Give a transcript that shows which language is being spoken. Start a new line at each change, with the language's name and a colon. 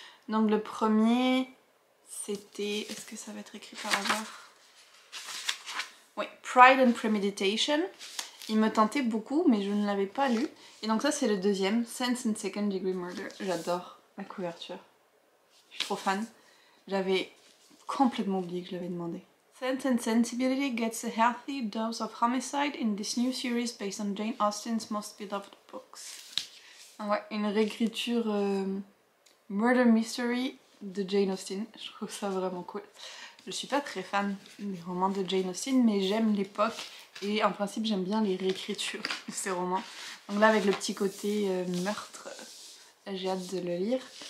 French: Donc le premier c'était... Est-ce que ça va être écrit par hasard? Oui, Pride and Premeditation. Il me tentait beaucoup mais je ne l'avais pas lu. Et donc ça c'est le deuxième, Sense and Second Degree Murder. J'adore la couverture. Je suis trop fan. J'avais complètement oublié que je l'avais demandé.
English: Sense and Sensibility gets a healthy dose of homicide in this new series based on Jane Austen's most beloved books.
French: Ouais, une réécriture murder mystery de Jane Austen. Je trouve ça vraiment cool. Je suis pas très fan des romans de Jane Austen, mais j'aime l'époque et en principe j'aime bien les réécritures de ces romans. Donc là avec le petit côté meurtre, j'ai hâte de le lire.